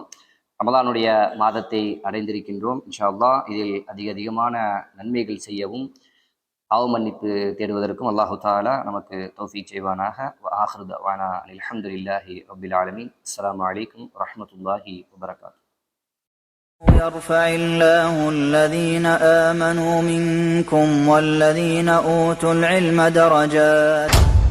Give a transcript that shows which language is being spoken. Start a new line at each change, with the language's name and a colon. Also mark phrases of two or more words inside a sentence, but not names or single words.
Tamil: ரமலானுடைய மாதத்தை அடைந்திருக்கின்றோம்.
Arabic: إن شاء الله
Tamil: இதில் அதிகமான நன்மைகள் செய்யவும் பாவ மன்னிப்பு தேடுவதற்கும்
Arabic: الله تعالى
Tamil: நமக்கு தௌஃபீக் செய்வானாக.
Arabic: آخر دعوانا الحمد لله رب العالمين. السلام عليكم ورحمة الله وبركاته. يرفع الله الذين آمنوا منكم والذين أوتوا العلم درجات.